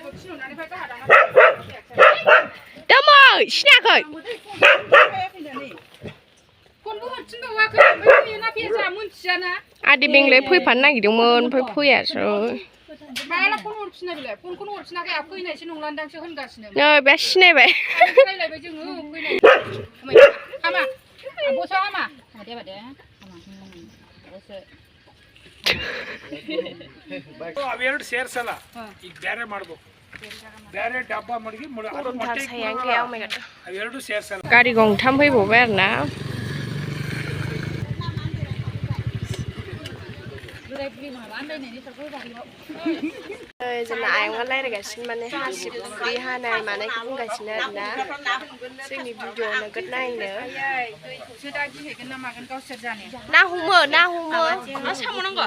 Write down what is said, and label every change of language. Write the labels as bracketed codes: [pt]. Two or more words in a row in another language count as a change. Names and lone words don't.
[brx] दोमै सिनायाखै आदि बेंगलाय फैफानो नागिरदोंमोन ओमफ्राय फैयासै माला फन हरफिना बिलाय फनखौनो हरफिनाखै आ फैनायसो नंलांदांसो होनगासिनो नै बे सिनायबाय रायलायबाय जोङो फैनाय हामा बसा हामा दे बादे बसे [kn] ಅವೆರಡು ಸೇರ್ಸಲ್ಲ ಈಗ ಬೇರೆ ಮಾಡಬೇಕು ಬೇರೆ ಡಬ್ಬ ಮಡಗಿ ಅವೆರಡು ಸೇರ್ಸಲ್ಲ [brx] गारि गंथाम फैबावबाय आरोना जोंना आयंआ रायलायगासिनो माने हासिब फुरि हानाय मानायखौ बुंगासिनो आरोना जोंनि भिडिअ नोगोद नायनो ना हमो मा साम' नांगौ